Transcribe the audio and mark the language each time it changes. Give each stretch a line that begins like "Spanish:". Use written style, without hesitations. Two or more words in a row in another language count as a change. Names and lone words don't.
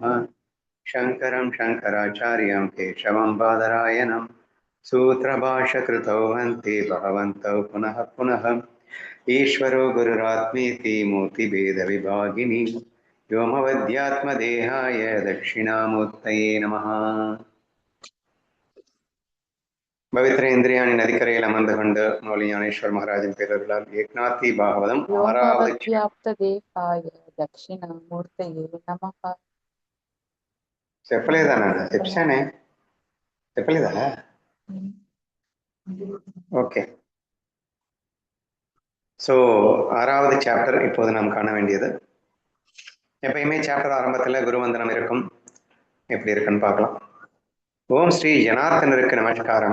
Sanskrit: शङ्करं शङ्कराचार्यं केशवं बादरायणं सूत्रभाष्यकृतौ वन्ते भगवन्तौ पुनः पुनः। ईश्वरो गुरुरात्मेति मूर्तिभेदविभागिनी व्योमवद्यात्मदेहाय दक्षिणामूर्तये नमः।
Tamil: பவித்ர இந்திரியாணி நதிக்கரையில் அமர்ந்து கொண்டு மௌலி ஞானேஸ்வர் மகாராஜின் பேரர்களால் ஏக்நாத்தி பாகவதம் ஆறாவது
Sanskrit: వ్యోమవద్వ్యాప్తదేహాయ దక్షిణామూర్తయే నమః.
Telugu: చెప్పలేదానా? చెప్పానే, చెప్పలేదా?
Tamil: ஓகே. ஸோ ஆறாவது சாப்டர் இப்போது நாம் காண வேண்டியது. எப்பயுமே சாப்டர் ஆரம்பத்தில் குருவந்தனம் இருக்கும். எப்படி இருக்குன்னு பார்க்கலாம். ஓம் ஸ்ரீ ஜனார்த்தனருக்கு நமஸ்காரம்.